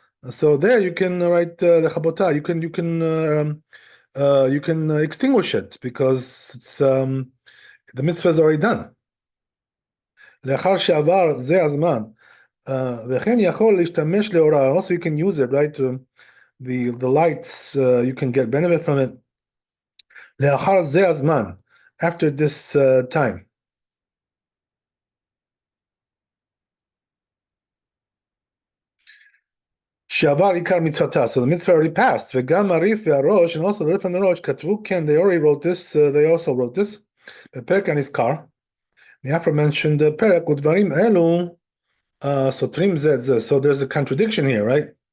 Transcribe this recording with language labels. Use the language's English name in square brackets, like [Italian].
[English] So there you can write lechabotah. You can you can extinguish it because it's the mitzvah is already done. [Hebrew] לאחר שעבר זה הזמן, וכן יכול להשתמש לאורה, [English] also you can use it, right? The lights, you can get benefit from it. [Hebrew] לאחר זה הזמן, [English] after this time. [Hebrew] שעבר עיקר מצוותה, [English] so the mitzvah already passed, [Hebrew] וגם הריף והראש, [English] and also the rif and the rosh, [Hebrew] כתבו, כן, [English] they already wrote this, they also wrote this, [Hebrew] בפרק הנזכר, [English] the aforementioned פרק, [Hebrew] ודברים אלו, סותרים זה את זה, [English] so there's a contradiction here, right?